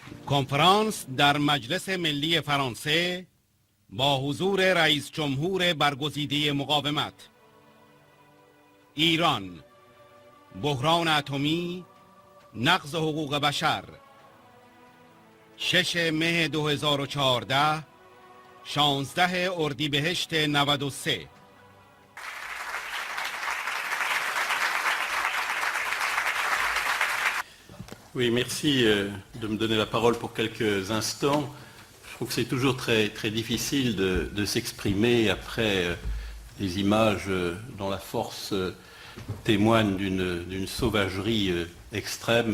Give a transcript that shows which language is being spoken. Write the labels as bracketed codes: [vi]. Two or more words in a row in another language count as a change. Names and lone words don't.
[fa] کنفرانس در مجلس ملی فرانسه با حضور رئیس جمهور برگزیده مقاومت. ایران، بحران اتمی، نقض حقوق بشر. 6 مه 2014، 16 اردیبهشت 93. [fr] Oui, merci de me donner la parole pour quelques instants. Je trouve que c'est toujours très, très difficile de s'exprimer après des images dont la force témoigne d'une sauvagerie extrême.